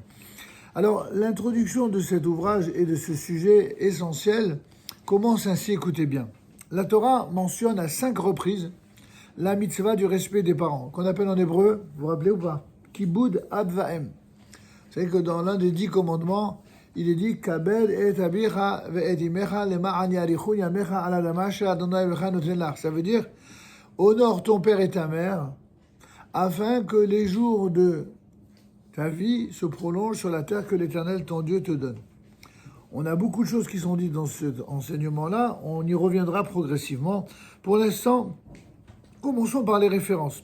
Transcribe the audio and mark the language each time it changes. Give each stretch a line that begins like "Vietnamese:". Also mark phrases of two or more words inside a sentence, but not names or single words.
French: Alors, l'introduction de cet ouvrage et de ce sujet essentiel commence ainsi, écoutez bien. La Torah mentionne à 5 reprises la mitzvah du respect des parents, qu'on appelle en hébreu, vous vous rappelez ou pas?
Hebrew: כיבוד אב ואם.
French: Vous savez que dans l'un des 10 commandements, il est dit
Hebrew: כבד את אביך ואת אמך למען יאריכון ימיך על האדמה אשר ה׳ אלהיך נתן לך.
French: Ça veut dire honore ton père et ta mère afin que les jours de ta vie se prolongent sur la terre que l'Éternel ton Dieu te donne. On a beaucoup de choses qui sont dites dans cet enseignement-là, on y reviendra progressivement. Pour l'instant, commençons par les références.